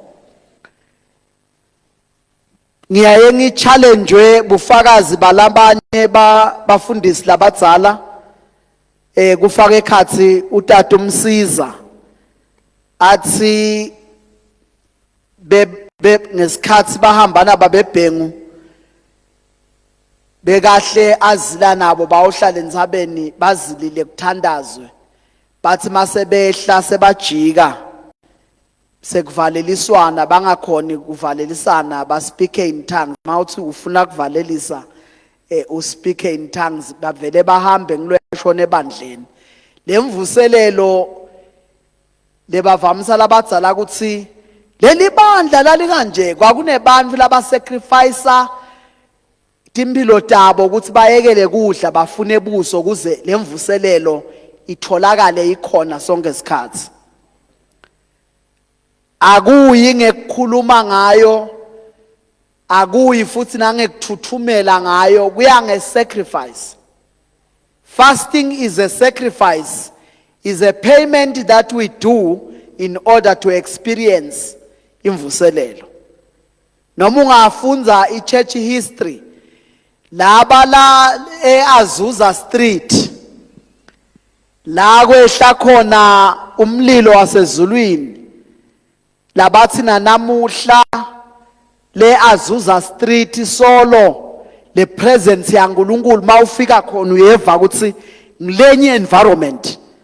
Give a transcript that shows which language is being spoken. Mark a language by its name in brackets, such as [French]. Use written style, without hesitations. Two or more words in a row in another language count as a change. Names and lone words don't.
[Swati] Ngiyaye ngichallenge bufakazi balabanye bafundisi labadzala kufaka ekhathi utata umsiza athi ngesikhathi bahambana babebhengu bekahle azila nabo bawuhlala entsabeni bazilile kuthandazwe bathi mase behla sebajika sekuvaleliswana bangakhoni kuvalelisana ba [English] speak in tongues [Swati] mawuthi ufuna kuvalelisa [English] uspeak in tongues [Swati] bavele bahambe ngilweshona ebandleni lemvuselelo lebavamisa labadzala ukuthi leli bandla lali kanje kwakunebantu labasacrifice timpilo tabo ukuthi bayekele kudla bafune buso kuze lemvuselelo itholakale ikhona sonke isikhathi akuyi ngekukhuluma ngayo akuyi futhi nangekuthuthumela ngayo kuya ngesacrifice. [English] Fasting is a sacrifice, is a payment that we do in order to experience imvuselelo. [Swati] Noma ungafunza [English] ichurch history [Swati] laba la eAzusa Street la kwehla khona umlilo wasezulwini labathi namuhla le Azusa Street solo le presence yaNkulunkulu mawufika khona uyeva ukuthi ngilenye environment